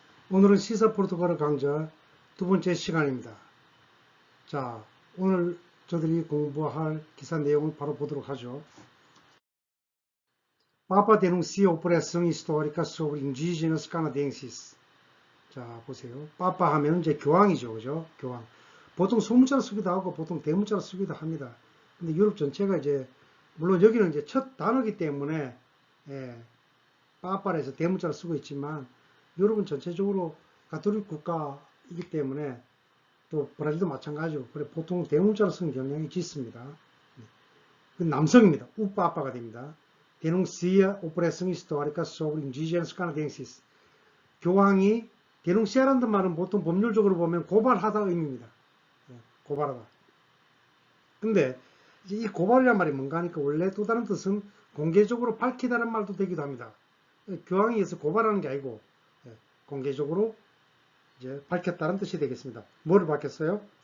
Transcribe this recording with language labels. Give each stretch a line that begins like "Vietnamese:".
Korean: 오늘은 시사 포르투갈어 강좌 두 번째 시간입니다. 자, 오늘 저들이 공부할 기사 내용을 바로 보도록 하죠.
Portuguese: Papa denuncia opressão histórica sobre indígenas canadenses.
Korean: 자, 보세요. 빠빠 하면 이제 교황이죠. 그죠? 교황. 보통 소문자로 쓰기도 하고 보통 대문자로 쓰기도 합니다. 근데 유럽 전체가 이제 물론 여기는 이제 첫 단어이기 때문에 예, 빠빠라 해서 대문자로 쓰고 있지만 유럽은 전체적으로 가톨릭 국가이기 때문에 또 브라질도 마찬가지고 그래 보통 대문자로 쓰는 경향이 짙습니다. 그 남성입니다. 우빠빠가 됩니다.
Portuguese: Denuncia opressão histórica sobre indígenas canadenses.
Korean: 교황이 데농시아라는 말은 보통 법률적으로 보면 고발하다 의미입니다. 고발하다. 근데 이 고발이란 말이 뭔가 하니까 원래 또 다른 뜻은 공개적으로 밝히다는 말도 되기도 합니다. 교황에 의해서 고발하는 게 아니고 공개적으로 이제 밝혔다는 뜻이 되겠습니다. 뭐를 밝혔어요?